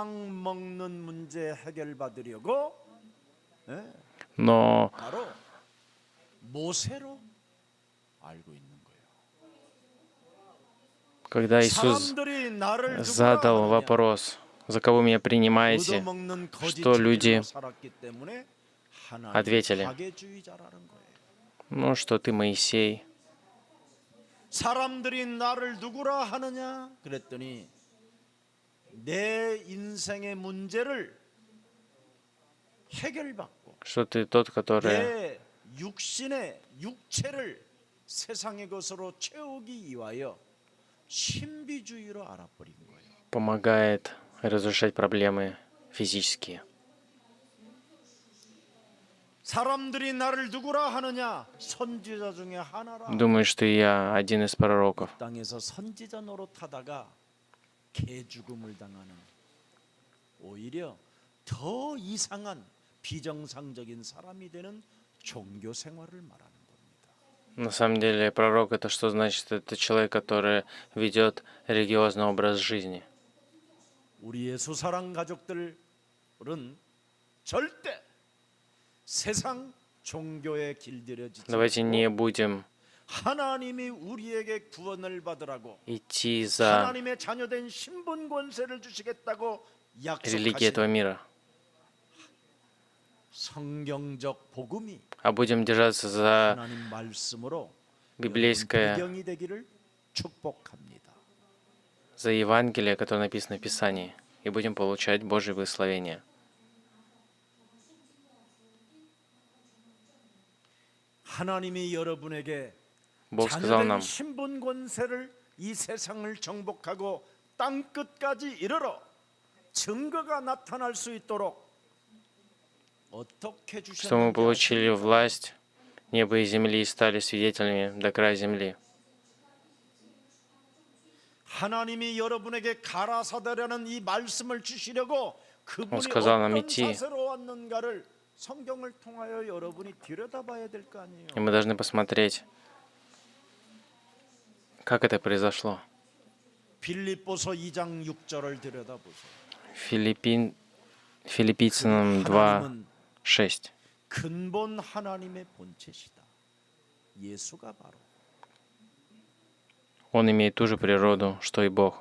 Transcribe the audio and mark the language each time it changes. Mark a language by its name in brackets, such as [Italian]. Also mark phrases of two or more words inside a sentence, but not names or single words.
[Russian] Но когда Иисус задал вопрос, за кого меня принимаете, что люди ответили, ну, что ты Моисей. [Korean] 사람들이 나를 누구라 하느냐? 그랬더니 내 인생의 문제를 해결받고 [Russian] Что ты тот, который [Korean] 내 육신의 육체를 세상의 것으로 채우기 위하여 신비주의로 알아버린 거예요. [Russian] помогает разрешать проблемы физические. [Korean] 사람들이 나를 누구라 하느냐? 선지자 중에 하나라. [Russian] Думаю, что я один из пророков. [Korean] 땅에서 선지자 노릇하다가 개 죽음을 당하는 오히려 더 이상한 비정상적인 사람이 되는 종교 생활을 말하는 겁니다. [Russian] На самом деле, пророк — это что значит? Это человек, который ведет религиозный образ жизни. [Korean] 우리의 수사랑 가족들은 절대 세상 종교에 길들여지지 [Russian] Давайте не будем [Korean] 하나님이 우리에게 구원을 받으라고 [Russian] идти за [Korean] 하나님의 자녀된 신분 권세를 주시겠다고 [Russian] религией этого [Korean] 약속하신 [Russian] мира, [Korean] 성경적 복음이 [Russian] а будем держаться за [Korean] 하나님 말씀으로 [Russian] библейское, [Korean] 배경이 되기를 축복합니다. [Russian] за Евангелие, которое написано в Писании, и будем получать Божье благословение. [Korean] 하나님이 여러분에게 [Russian] Бог сказал [Korean] 자녀된 [Russian] нам, [Korean] 신분 권세를 이 세상을 정복하고 땅 끝까지 이르러 증거가 나타날 수 있도록 어떻게 [Russian] что мы [Korean] 주셨는지 [Russian] получили власть неба и земли и стали свидетелями до края земли. [Korean] 하나님이 여러분에게 가라사대라는 이 말씀을 주시려고 그분이 [Russian] сказал нам [Korean] 어떤 [Russian] идти. [Korean] 자세로 왔는가를 성경을 통하여 여러분이 들여다봐야 될 거 아니에요. [Russian] И мы должны посмотреть, как это произошло. [Korean] 빌립보서 2장 6절을 들여다보세요. [Russian] Филиппийцам 2:6. [Korean] 근본 하나님의 본체시다. 예수가 바로 [Russian] Он имеет ту же природу, что и Бог.